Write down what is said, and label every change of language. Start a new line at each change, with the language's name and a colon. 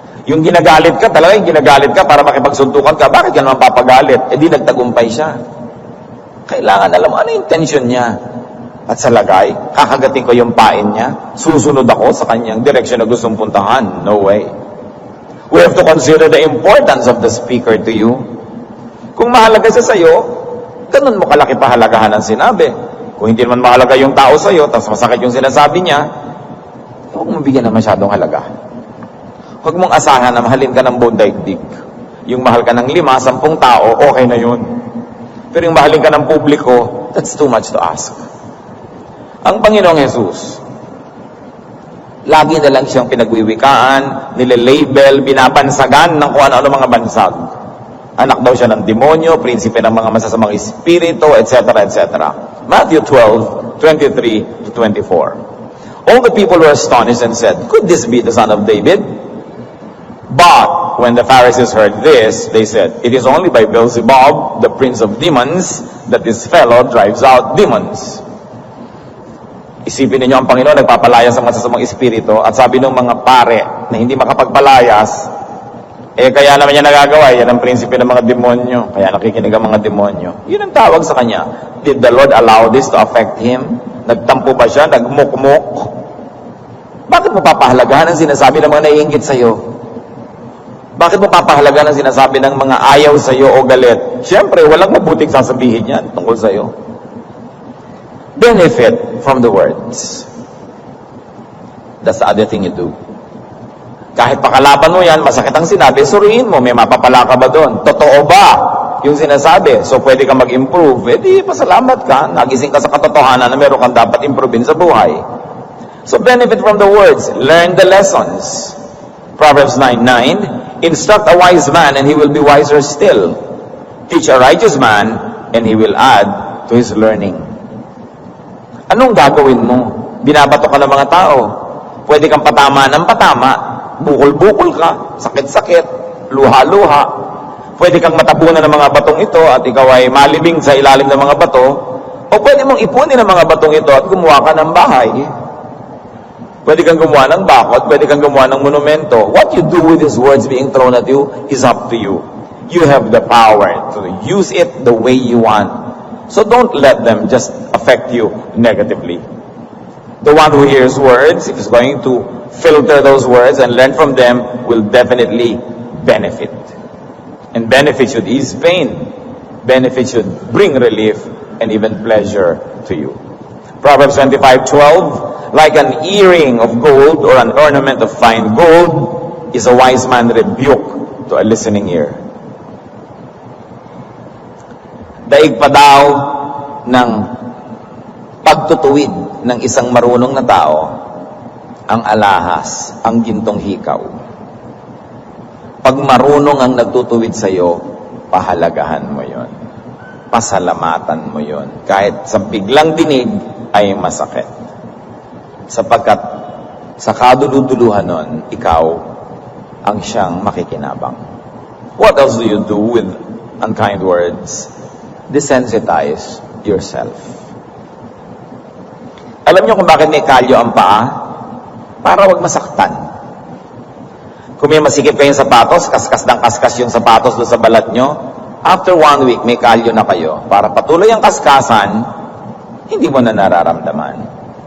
Filipino: Yung ginagalit ka, talaga yung ginagalit ka para makipagsuntukan ka, bakit ka naman papagalit? Eh di nagtagumpay siya. Kailangan alam mo ano yung intention niya. At sa lagay, kakagating ko yung pain niya, susunod ako sa kanyang direksyon na gustong puntahan.
English: No way. We have to consider the importance of the speaker to you.
Filipino: Kung mahalaga siya sa'yo, ganun mo kalaki pahalagahan ang sinabi. Kung hindi naman mahalaga yung tao sa'yo, tapos masakit yung sinasabi niya, huwag mong bigyan na masyadong halaga. Huwag mong asahan na mahalin ka ng buong daigdig. Yung mahal ka ng 5, 10 tao, okay na yun. Pero yung mahalin ka ng publiko,
English: that's too much to ask.
Filipino: Ang Panginoong Jesus, lagi na lang siyang pinagwiwikaan, nilelabel, binabansagan ng kung ano-ano mga bansag. Anak daw siya ng demonyo, prinsipe ng mga masasamang espiritu, etc., etc.
English: Matthew 12:23 to 24. All the people were astonished and said, "Could this be the son of David?" But when the Pharisees heard this, they said, "It is only by Beelzebub, the prince of demons, that this fellow drives out demons."
Filipino: Isipin ninyo ang Panginoon nagpapalayas sa masasamang espiritu at sabi ng mga pare na hindi makapagpalayas, kaya naman niya nagagawa, yan ang prinsipe ng mga demonyo, kaya nakikinig ang mga demonyo. Yun ang tawag sa kanya.
English: Did the Lord allow this to affect him?
Filipino: Nagtampo ba siya? Nagmukmuk? Bakit mo papahalagahan ang sinasabi ng mga naiinggit sa'yo? Bakit mo papahalagahan ang sinasabi ng mga ayaw sa'yo o galit? Siyempre, walang mabuting sasabihin yan tungkol sa'yo.
English: Benefit from the words. That's the other thing you do.
Filipino: Kahit pakalaban mo yan, masakit ang sinabi, suriin mo, may mapapala ka ba doon? Totoo ba yung sinasabi? So pwede ka mag-improve. Di, pasalamat ka. Nagising ka sa katotohanan na meron kang dapat improvein sa buhay.
English: So benefit from the words. Learn the lessons. Proverbs 9:9, instruct a wise man and he will be wiser still. Teach a righteous man and he will add to his learning.
Filipino: Anong gagawin mo? Binabato ka ng mga tao. Pwede kang patama ng patama. Bukol-bukol ka. Sakit-sakit. Luha-luha. Pwede kang matabunan ng mga batong ito at ikaw ay malibing sa ilalim ng mga bato. O pwede mong ipunin ng mga batong ito at gumawa ka ng bahay. Pwede kang gumawa ng bakod. Pwede kang gumawa ng monumento.
English: What you do with these words being thrown at you is up to you. You have the power to use it the way you want. So don't let them just affect you negatively. The one who hears words, if he's going to filter those words and learn from them, will definitely benefit. And benefit should ease pain. Benefit should bring relief and even pleasure to you. Proverbs 25:12, like an earring of gold or an ornament of fine gold is a wise man rebuke to a listening ear.
Filipino: Daig pa daw ng pagtutuwid ng isang marunong na tao ang alahas, ang gintong hikaw. Pag marunong ang nagtutuwid sa iyo, pahalagahan mo yon. Pasalamatan mo yon. Kahit sa biglang dinig ay masakit. Sapagkat sa kaduluduluhan nun, ikaw ang siyang makikinabang.
English: What else do you do with unkind words? Desensitize yourself.
Filipino: Alam niyo kung bakit may kalyo ang paa? Para wag masaktan. Kung may masikip kayong sapatos, kaskas ng kaskas yung sapatos doon sa balat nyo,
English: after 1 week,
Filipino: may kalyo na kayo. Para patuloy ang kaskasan, hindi mo na nararamdaman.